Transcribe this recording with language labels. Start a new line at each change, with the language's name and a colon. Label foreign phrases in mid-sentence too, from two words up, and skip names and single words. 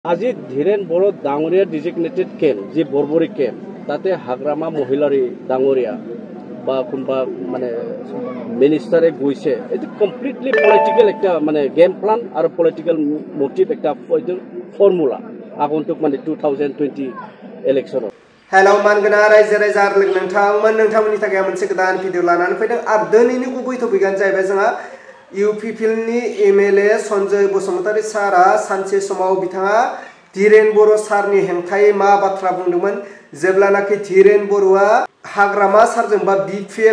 Assamese: আজি ধীৰেন বড়ো ডাঙৰীয়া
English: designated camp
Assamese: যি বৰবৰী কেম্প তাতে হাগ্ৰামা মহিলাৰী ডাঙৰীয়া বা কোনোবা মানে মিনিষ্টাৰে গৈছে এইটো
English: completely political
Assamese: একটা মানে
English: game plan
Assamese: আৰু
English: political motive
Assamese: একটা ফৰ্মুলা আগন্তুক মানে 2020 ইলেকশ্যনত।
Bodo: हेलो मानगोना रायजो राजा लोग नोंथांमोननि थाखाय मोनसे गोदान भिडिअ लानानै फैदों आरो दिनैनि गुबै टपिकआनो जाहैबाय जोंहा इउपिपिएलनि एमएलए सन्जय बसुमतारी सारा सानसे समाव बिथाङा धीरेन बर' सारनि हेंथायै मा बाथ्रा बुंदोंमोन जेब्लानाखि धीरेन बर'आ हाग्रामा सारजों बा बिपिएफ